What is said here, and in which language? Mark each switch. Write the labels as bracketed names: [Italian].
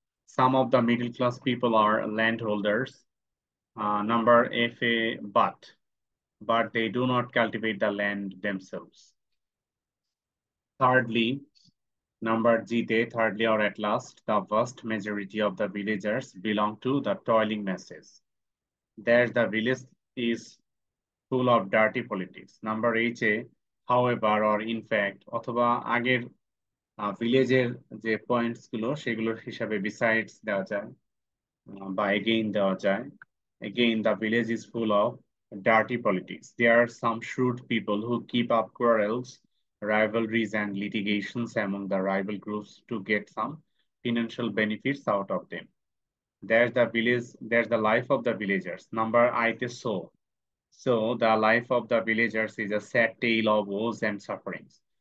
[English] Some of the middle class people are landholders. Number F, but they do not cultivate the land themselves. Thirdly, number G, thirdly or at last, the vast majority of the villagers belong to the toiling masses. There the village is full of dirty politics. Number H, however or in fact, [Bangla] অথবা আগের ভিলেজের যে points গুলো সেগুলোর হিসাবে besides দেওয়া যায় বা again দেওয়া যায়. [English] Again, the village is full of dirty politics. There are some shrewd people who keep up quarrels, rivalries, and litigations among the rival groups to get some financial benefits out of them. There's the life of the villagers. Number I, so the life of the villagers is a sad tale of woes and sufferings.